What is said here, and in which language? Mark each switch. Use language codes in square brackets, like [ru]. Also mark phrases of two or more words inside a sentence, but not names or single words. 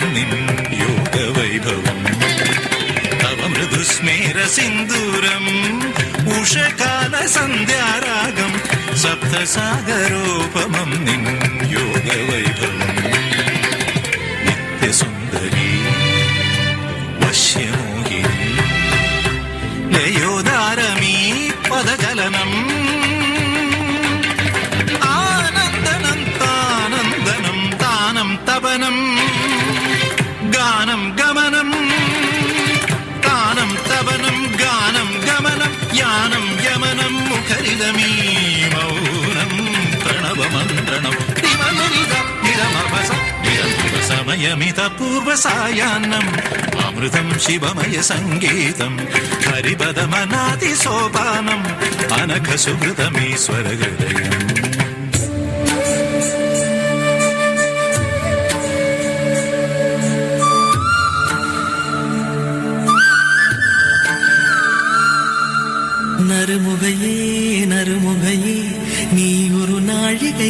[ml] നിൻ യോഗ വൈഭവം തവ മൃദു സ്മേര സിന്ധൂരം ഉഷകാല സന്ധ്യാരാഗം സപ്തസാഗരോപമം നിൻ യോഗ വൈഭവം നിത്യ സുന്ദരീ വശ്യമോഹിനി ലയോദാരമീ പദചലനം ആനന്ദനം താനന്ദനം താനം തപനം ഗാനം ഗമനം താനം തപനം ഗാനം ഗമനം യാനം യമനം മുഖരിതമീ മൗനം പ്രണവമന്ത്രണം സമയമിത പൂർവ സായാഹ്നം അമൃതം ശിവമയ സംഗീതം ഹരിപദമനാദി സോപാനം അനഘ സുഹൃതമീശ്വര ഹൃദയം [ta] நறுமுகையே நறுமுகையே நீ ஒரு நாழிகை